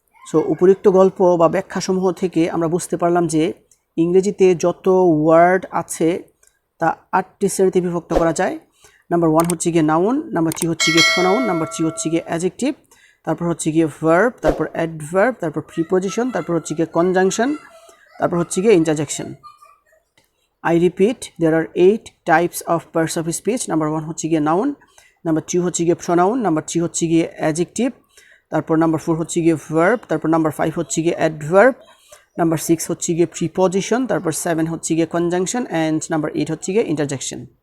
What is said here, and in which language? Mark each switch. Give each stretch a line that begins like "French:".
Bangla: So উপরিক্ত গল্প বা ব্যাখ্যাসমূহ থেকে আমরা বুঝতে পারলাম যে ইংরেজিতে যত ওয়ার্ড আছে তা 8টি শ্রেণীতে বিভক্ত করা যায়। নাম্বার 1 হচ্ছে গিয়ে নাউন, নাম্বার 2 হচ্ছে গিয়ে প্রোনাউন, নাম্বার 3 হচ্ছে গিয়ে অ্যাডজেক্টিভ, তারপর হচ্ছে গিয়ে ভার্ব, তারপর অ্যাডভার্ব, তারপর প্রিপোজিশন, তারপর হচ্ছে গিয়ে কনজাংশন, তারপর হচ্ছে গিয়ে interjection.
English: I repeat, there are 8 types of parts of speech.
Bangla: Number 1 হচ্ছে গিয়ে noun, number 2 হচ্ছে গিয়ে pronoun, number 3 হচ্ছে গিয়ে adjective, তারপর number 4 হচ্ছে গিয়ে verb, তারপর number 5 হচ্ছে গিয়ে adverb, number 6 হচ্ছে গিয়ে preposition, তারপর 7 হচ্ছে গিয়ে conjunction and number 8 হচ্ছে গিয়ে interjection.